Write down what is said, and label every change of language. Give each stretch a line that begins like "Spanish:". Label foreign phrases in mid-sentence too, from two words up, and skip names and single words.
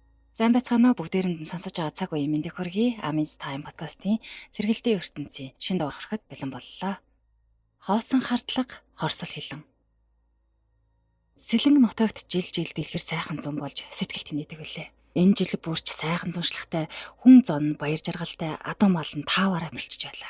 Mongolian: Сайн байцгаана уу, бүгдээрэнд нь сонсож байгаа цаг үеийн мэндийг хүргэе. Amins Time podcast-ийн зэрэгэлдээ ертөнцийн шин дугаар гарахад бэлэн боллоо. Хоосон хардлага, хорсол хилэн. Сэлэнг нутагт жил дэлгэр сайхан зун болж сэтгэл тэнийдэг үлээ. Энэ жил бүрч сайхан зуншлагтай, хүн зон баяр жаргалтай адуу мал нь тааваараа бэлчж байлаа.